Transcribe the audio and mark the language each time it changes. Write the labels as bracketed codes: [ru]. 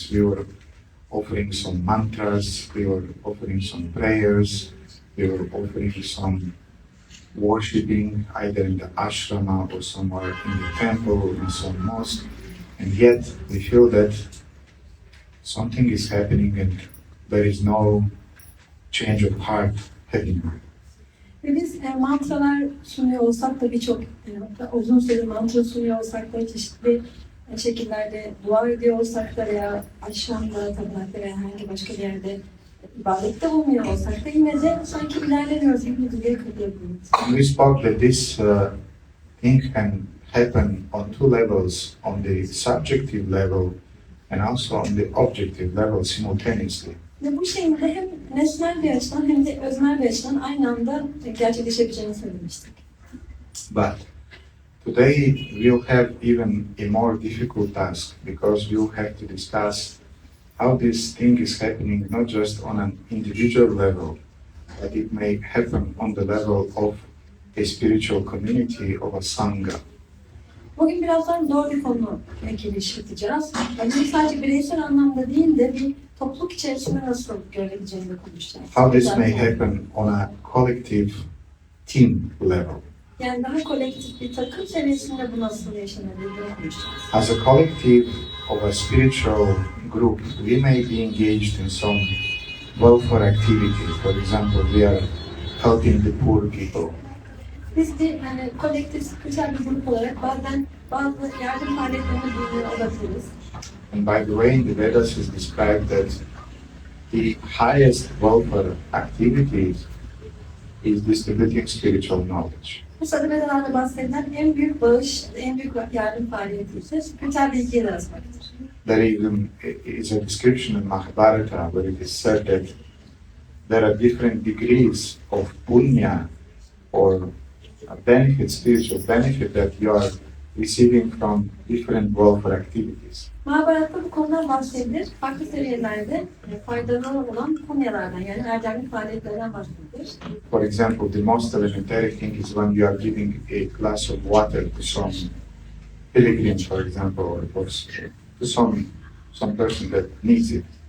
[en] We were offering some mantras, we were offering some prayers, we were offering some worshipping either in the ashrama or somewhere in the temple or in some mosque. And yet we feel that something is happening and there is no change of heart happening. [tr] Ve biz mantralar sunuyor olsak da birçok uzun süre mantra sunuyor olsak da çeşitli şekillerde dua ediyor olsak da veya aşramda, tapınakta veya herhangi başka bir yerde ibadette bulunuyor olsak da yine de sanki ilerlemiyoruz gibi bir duyguya kapılabiliyoruz. [en] We spoke that this thing can happen on two levels, on the subjective level and also on the objective level simultaneously. [tr] Ve bu şeyin de hem nesnel bir açıdan hem de öznel bir açıdan aynı anda gerçekleşebileceğini söylemiştik. [en] But Today we'll have even a more difficult task because we'll have to discuss how this thing is happening not just on an individual level, but it may happen on the level of a spiritual community, of a sangha. [tr] Bugün birazdan zor bir konu giriş yapacağız. Yani bunu sadece bireysel anlamda değil de bir topluluk içerisinde nasıl görebileceğini de konuşacağız. [en] How this may happen on a collective team level. [tr] Yani daha kolektif bir takım seviyesinde bu nasıl yaşanabildiğini konuşacağız. [en] As a collective of a spiritual group, we may be engaged in some welfare activities. For example, we are helping the poor people. [tr] Biz de yani kolektif spiritüel bir grup olarak bazen bazı yardım faaliyetlerine bulunuyor olabiliriz. [en] And by the way, in the Vedas is described that the highest welfare activities is distributing spiritual knowledge. [tr] Bu sadelemelerde bahsedilen en büyük bağış, en büyük yardım faaliyeti ise spiritüel bilgiye dağıtmaktır. [en] There even is a description in Mahabharata where it is said that there are different degrees of punya or a benefit, spiritual benefit that you are receiving from different welfare activities. [tr] Mahabharat'ta bu konudan bahsedilir. Farklı seviyelerde faydalı olan punyalardan yani erdemli faaliyetlerden bahsedilir. [en] For example, the most elementary thing is when you are giving a glass of water to some pilgrim, for example, or to some person that needs it.